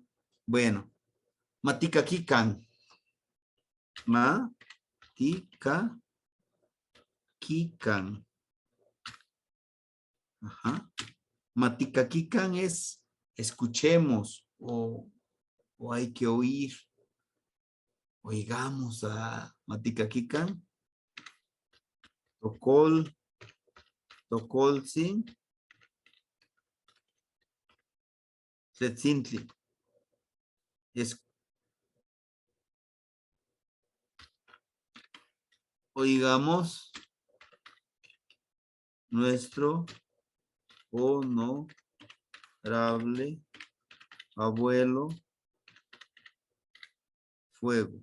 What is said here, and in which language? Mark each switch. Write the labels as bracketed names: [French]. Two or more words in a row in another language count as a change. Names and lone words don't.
[Spanish] Bueno, [Nahuatl languages] Matica Kikan. Matica Kikan. [Spanish] Ajá. [Nahuatl languages] Matica Kikan [Spanish] es escuchemos o hay que oír. Oigamos a [Nahuatl languages] Matica Kikan. [Spanish] Tocolsin. Tletzintli. Oigamos nuestro honorable abuelo fuego.